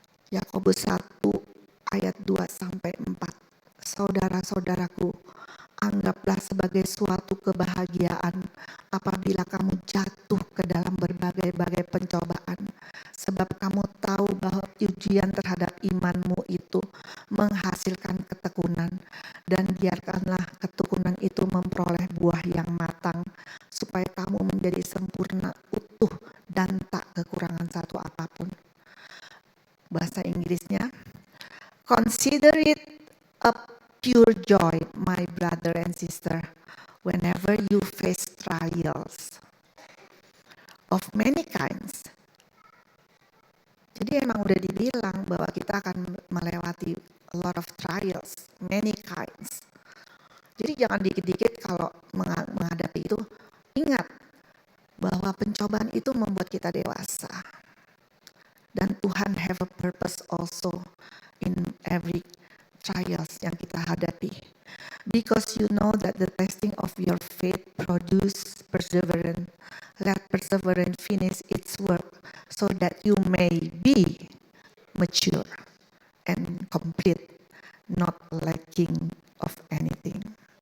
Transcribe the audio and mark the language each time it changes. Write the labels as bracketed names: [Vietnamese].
[Indonesian] Yakobus 1 ayat 2-4. Saudara-saudaraku, anggaplah sebagai suatu kebahagiaan apabila kamu jatuh ke dalam berbagai-bagai pencobaan, sebab kamu tahu bahwa ujian terhadap imanmu itu menghasilkan ketekunan, dan biarkanlah ketekunan itu memperoleh buah yang matang, supaya kamu menjadi sempurna, utuh, dan tak kekurangan satu apapun. Bahasa Inggrisnya, [English] consider it a pure joy, my brother and sister, whenever you face trials of many kinds. [Indonesian] Jadi emang udah dibilang bahwa kita akan melewati [English] a lot of trials, many kinds. [Indonesian] Jadi jangan dikit-dikit kalau menghadapi itu, ingat bahwa pencobaan itu membuat kita dewasa. Dan [English] Tuhan have a purpose also in every trials [Indonesian] yang kita hadapi. [English] Because you know that the testing of your faith produce perseverance. Let perseverance finish its work so that you may be mature and complete, not lacking of anything.